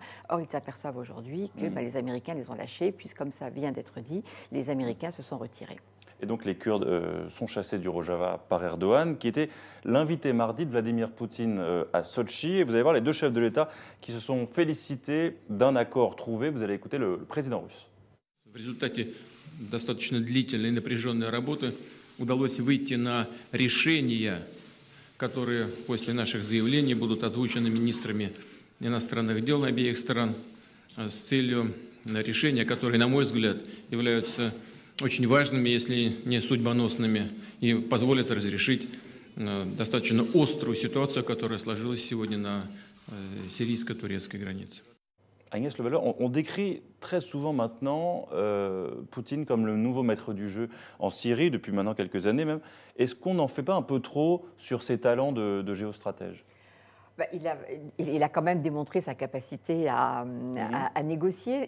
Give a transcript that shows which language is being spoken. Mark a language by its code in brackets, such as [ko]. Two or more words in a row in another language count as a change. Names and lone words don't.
[fr] Or, ils s'aperçoivent aujourd'hui que les Américains les ont lâchés, puisque, comme ça vient d'être dit, les Américains se sont retirés. Et donc les Kurdes sont chassés du Rojava par Erdogan, qui était l'invité mardi de Vladimir Poutine à Sotchi. Et vous allez voir les deux chefs de l'État qui se sont félicités d'un accord trouvé. Vous allez écouter le président russe. [ru] В результате достаточно длительной и напряженной работы удалось выйти на решения, которые после наших заявлений будут озвучены министрами иностранных дел обеих стран с целью решения, которые, на мой взгляд, являются очень важными, если не судьбоносными, и позволят разрешить достаточно острую ситуацию, которая сложилась сегодня на сирийско-турецкой границе. [fr] Agnès Levallois, on décrit très souvent maintenant Poutine comme le nouveau maître du jeu en Syrie, depuis maintenant quelques années même. Est-ce qu'on n'en fait pas un peu trop sur ses talents de géostratège ? Il a quand même démontré sa capacité à négocier.